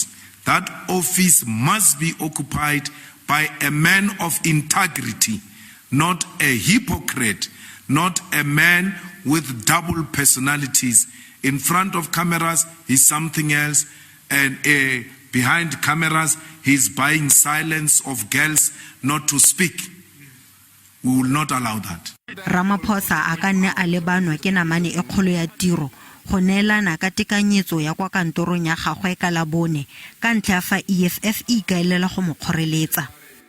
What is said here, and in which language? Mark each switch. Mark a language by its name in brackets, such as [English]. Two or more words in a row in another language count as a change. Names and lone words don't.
[English] That office must be occupied by a man of integrity, not a hypocrite, not a man with double personalities. In front of cameras, he's something else, and behind cameras, he's buying silence of girls not to speak. We will not allow that. [Tswana] Ramaphosa a ka nne a lebanwa ke namane e kgolo ya tiro go neelana ka tekanyetso ya kwa kantorong ya gagwe ka Labone ka ntlha fa EFF e ikaelela go mo kgoreletsa.